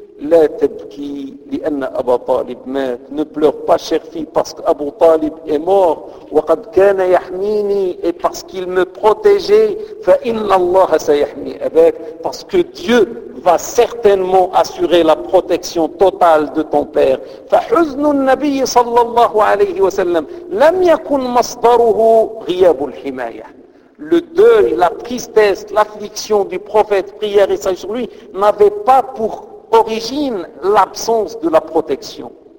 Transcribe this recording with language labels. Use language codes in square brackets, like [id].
[ar] لا تبكي لأن أبا طالب مات, [fr] ne pleure pas chère fille parce qu'Abu Talib est mort. [ar] وقد كان يحميني, [fr] et parce qu'il me protégeait. [ar] فإن الله سيحمي أباك, [fr] parce que Dieu va certainement assurer la protection totale de ton père. [ar] فحزن النبي صلى الله عليه وسلم لم يكن مصدره غياب الحماية. [fr] Le deuil, la tristesse, l'affliction du prophète, prière et salut sur lui, n'avait pas pour origine l'absence de la protection.